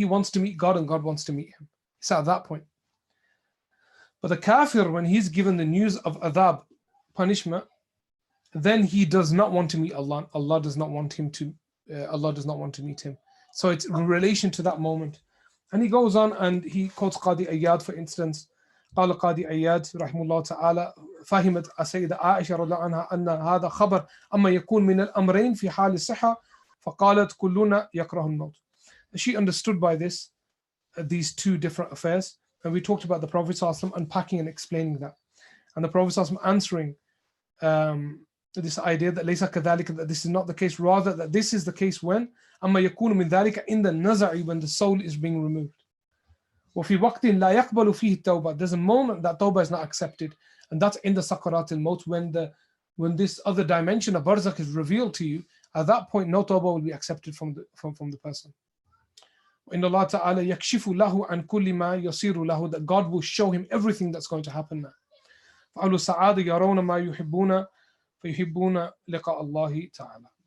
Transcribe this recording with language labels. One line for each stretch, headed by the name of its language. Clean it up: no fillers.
English: He wants to meet God and God wants to meet him. It's at that point. But the kafir, when he's given the news of adhab, punishment, then he does not want to meet Allah. Allah does not want to meet him. So it's in relation to that moment. And he goes on and he quotes Qadi Ayyad, for instance.
Arabic: قال قاضي أياد رحمه الله تعالى فهمت السيدة عائشة رضي الله عنها أن هذا خبر أما يكون من الأمرين في حال الصحة فقالت كلنا يكره الموت.
English: She understood by this these two different affairs, and we talked about the Prophet ﷺ unpacking and explaining that, and the Prophet ﷺ answering this idea that
Arabic: ليس كذلك,
English: that this is not the case, rather that this is the case when
Arabic: أما يكون من ذلك
English: in the نزع, when the soul is being removed.
Arabic: وفي وقت لا يقبل فيه التوبة.
English: There's a moment that tawbah is not accepted, and that's in the sakarat al-maut, when this other dimension of barzakh is revealed to you. At that point, no tawbah will be accepted from the person.
Arabic: إن الله تعالى يكشف له عن كل ما يصير له,
English: that God will show him everything that's going to happen now.
Arabic: فأهل السعادة يرون ما يحبون فيحبون لقاء الله تعالى.